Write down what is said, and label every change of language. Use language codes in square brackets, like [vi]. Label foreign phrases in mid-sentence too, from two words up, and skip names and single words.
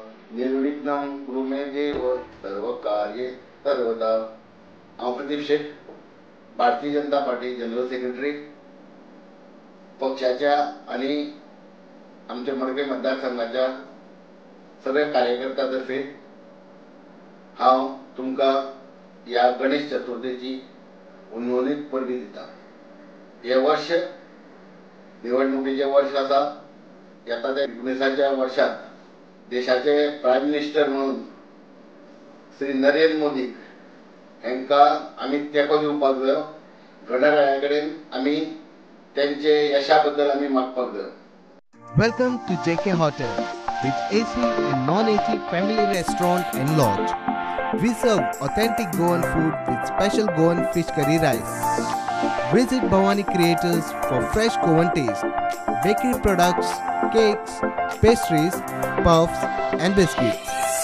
[sa] निर्विघ्नं कुरु मे देव सर्व कार्ये सर्वदा. [kok] हांव प्रदीप शेट, भारतीय जनता पार्टी [en] General Secretary, [kok] पक्षाच्या आणि आमच्या मडकय मतदारसंघाच्या सगळ्या कार्यकर्त्यातर्फे हांव तुमकां ह्या गणेश चतुर्थीची उन्होंनीत परबी दिता. हे वर्ष निवडणुकीचे वर्ष आसा. येता त्या 19व्या वर्षात देशाचे [en] Prime Minister [kok] म्हणून श्री नरेंद्र मोदी हांकां आमी तेंको दिवपाक जाय. घडयाळा कडेन आमी त्यांचे यशा बद्दल आमी मागपाक जाय. [en] Welcome to JK Hotel, with AC and non-AC family restaurant and lodge. We serve authentic Goan food with special Goan fish curry rice. Visit Bhavani Creators for fresh Goan taste, bakery products, cakes, pastries, puffs and biscuits.